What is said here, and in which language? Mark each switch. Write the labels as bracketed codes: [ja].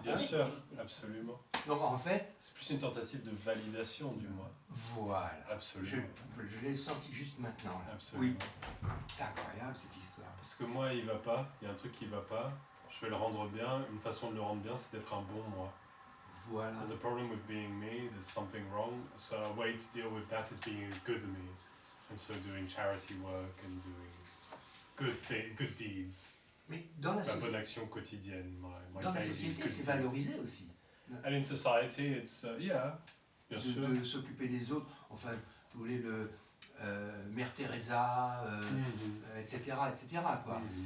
[fr] Bien sûr, absolument. Donc en fait, c'est plus une tentative de validation du moi. Voilà. Absolument. Je l'ai senti juste maintenant. Là. Absolument. Oui. C'est incroyable cette histoire. Parce que moi, il va pas. Il y a un truc qui va pas. Je vais le rendre bien. Une façon de le rendre bien, c'est d'être un bon moi. Voilà. [en] There's a problem with being me. There's something wrong. So a way to deal with that is being a good me, and so doing charity work and doing good deeds. [fr] Mais dans la bonne action quotidienne. Dans la société, c'est valorisé aussi. [en] And in society, it's yeah, [fr] bien sûr. De s'occuper des autres. Enfin, tous les Mère Teresa, etc., quoi.